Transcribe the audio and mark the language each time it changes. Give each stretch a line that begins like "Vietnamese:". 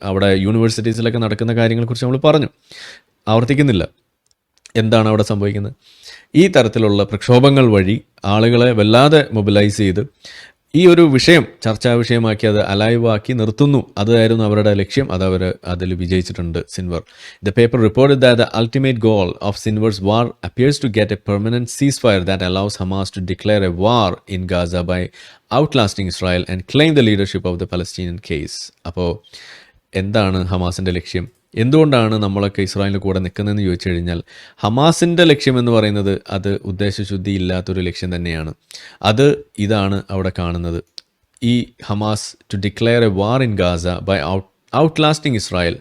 Malayalam: അവിടെ യൂണിവേഴ്സിറ്റീസിലൊക്കെ നടക്കുന്ന കാര്യങ്ങളെക്കുറിച്ച് നമ്മൾ പറഞ്ഞു, ആവർത്തിക്കുന്നില്ല. എന്താണ് അവിടെ സംഭവിക്കുന്നത്? ഈ തരത്തിലുള്ള പ്രക്ഷോഭങ്ങൾ വഴി ആളുകളെ വല്ലാതെ മൊബിലൈസ് ചെയ്ത് ഈ ഒരു വിഷയം ചർച്ചാ വിഷയമാക്കി അത് അലൈവാക്കി നിർത്തുന്നു. അതായിരുന്നു അവരുടെ ലക്ഷ്യം. അതവർ അതിൽ വിജയിച്ചിട്ടുണ്ട്. Sinwar.
English: The paper reported that the ultimate goal of Sinwar's war appears to get a permanent ceasefire that allows Hamas to declare a war in Gaza by outlasting Israel and claim the leadership of the Palestinian case.
Malayalam: അപ്പോൾ എന്താണ് ഹമാസിൻ്റെ ലക്ഷ്യം? എന്തുകൊണ്ടാണ് നമ്മളൊക്കെ ഇസ്രായേലിൻ്റെ കൂടെ നിൽക്കുന്നതെന്ന് ചോദിച്ചു കഴിഞ്ഞാൽ ഹമാസിൻ്റെ ലക്ഷ്യം എന്ന് പറയുന്നത് അത് ഉദ്ദേശശുദ്ധി ഇല്ലാത്തൊരു ലക്ഷ്യം തന്നെയാണ്. അത് ഇതാണ് അവിടെ കാണുന്നത്.
English: ഈ Hamas to declare a war in Gaza by outlasting Israel.